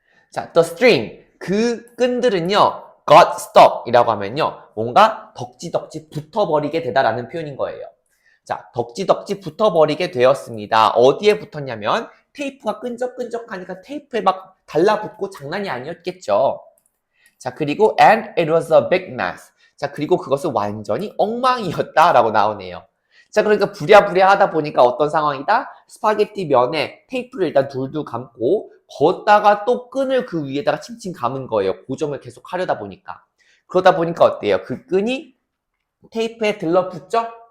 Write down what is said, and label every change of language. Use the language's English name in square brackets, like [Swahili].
[Korean] 자, [English] the string. [Korean] 그 끈들은요. [English] got stuck [Korean] 이라고 하면요. 뭔가 덕지덕지 붙어버리게 되다라는 표현인 거예요. 자, 덕지덕지 붙어버리게 되었습니다. 어디에 붙었냐면 테이프가 끈적끈적하니까 테이프에 막 달라붙고 장난이 아니었겠죠. 자, 그리고 [English] and it was a big mess. [Korean] 자, 그리고 그것은 완전히 엉망이었다라고 나오네요. 자, 그러니까 부랴부랴 하다 보니까 어떤 상황이다? 스파게티 면에 테이프를 일단 둘둘 감고 걷다가 또 끈을 그 위에다가 칭칭 감은 거예요. 고정을 계속 하려다 보니까. 그러다 보니까 어때요? 그 끈이 테이프에 들러붙죠?